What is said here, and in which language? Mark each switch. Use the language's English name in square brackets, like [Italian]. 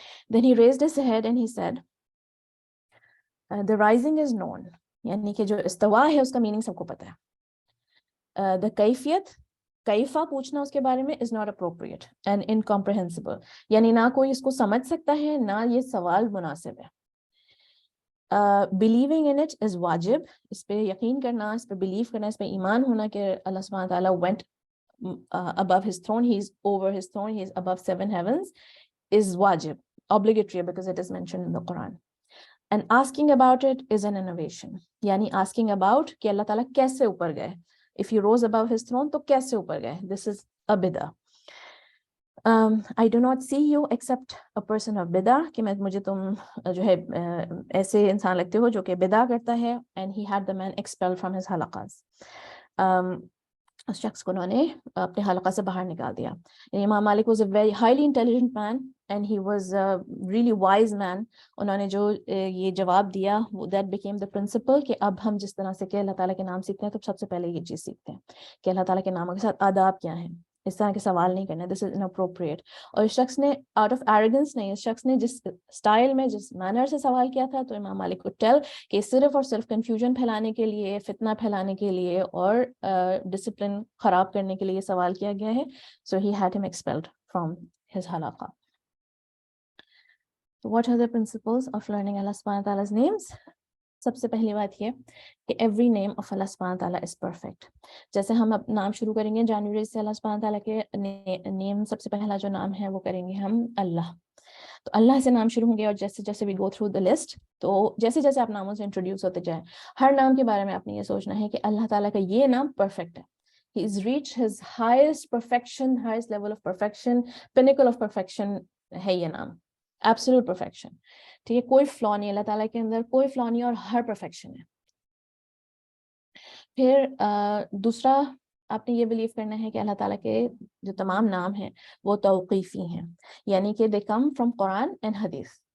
[English] Then he raised his head and he said, the rising is known، [Urdu] یعنی کہ جو استوا ہے اس کا میننگ سب کو پتہ ہے. The کیفیت، کیفا پوچھنا اس کے بارے میں [English] is not appropriate and incomprehensible، [Urdu] یعنی نہ کوئی اس کو سمجھ سکتا ہے، نہ یہ سوال مناسب ہے. [English] Believing in it is واجب، [Urdu] اس پہ یقین کرنا، اس پہ بلیو کرنا، اس پہ ایمان ہونا کہ [English] اللہ سبحانہ تعالیٰ went above his throne, he is over his throne, he is above 7 heavens، is واجب، obligatory because it is mentioned in the Quran. And asking about it is an innovation، [Urdu] یعنی [English] asking about [Urdu] کہ اللہ تعالیٰ کیسے اوپر گئے، [English] if he rose above his throne [Urdu] تو کیسے اوپر گئے، [English] this is a bid'ah. I do not see you except a person of bid'ah، [Urdu] کہ مجھے تم جو ہے ایسے انسان لگتے ہو جو کہ بدعہ کرتا ہے. [English] And he had the man expelled from his halaqas، [Urdu] اس شخص کو انہوں نے اپنے حلقہ سے باہر نکال دیا. [English] امام مالک was a very highly intelligent man and he was a really wise man. [Urdu] انہوں نے جو یہ جواب دیا [English] that became the principle [Urdu] کہ اب ہم جس طرح سے کہ اللہ تعالیٰ کے نام سیکھتے ہیں تو سب سے پہلے یہ چیز سیکھتے ہیں کہ اللہ تعالیٰ کے ناموں کے ساتھ آداب کیا ہیں، اس طرح کے سوال نہیں کرنا، [English] this is inappropriate. [Urdu] اور اس شخص نے [English] out of arrogance [Urdu] نہیں، اس شخص نے جس اسٹائل میں، جس مینر سے سوال کیا تھا، تو امام مالک کو ٹیل کہ صرف اور صرف کنفیوژن پھیلانے کے لیے، فتنہ پھیلانے کے لیے اور ڈسپلن خراب کرنے کے لیے یہ سوال کیا گیا ہے. [English] So he had him expelled from his halaqa. So what are the principles of learning Allah subhanahu wa ta'ala's names? [Urdu] سب سے پہلی بات یہ کہ [English] Every name of اللہ سبحانہ تعالیٰ از پرفیکٹ. [Urdu] جیسے ہم اب نام شروع کریں گے جنوری سے، اللہ سبحانہ تعالیٰ کے نیم سب سے پہلا جو نام ہے وہ کریں گے ہم اللہ. تو اللہ سے نام شروع ہوں گے، اور جیسے جیسے [English] we go through the list, [Urdu] تو جیسے جیسے آپ ناموں سے انٹروڈیوس ہوتے جائیں، ہر نام کے بارے میں آپ نے یہ سوچنا ہے کہ اللہ تعالیٰ کا یہ نام پرفیکٹ ہے. [English] He has reached his highest perfection, highest level of perfection, pinnacle of perfection [Urdu] ہے یہ نام. [English] Absolute perfection. [Urdu] ٹھیک ہے، کوئی فلا نہیں اللہ تعالیٰ کے اندر، کوئی فلا نہیں، اور ہر پرفیکشن ہے. پھر دوسرا آپ نے یہ بلیو کرنا ہے کہ اللہ تعالیٰ کے جو تمام نام ہیں وہ توقیفی ہیں، یعنی کہ [English] They come from قرآن and حدیث.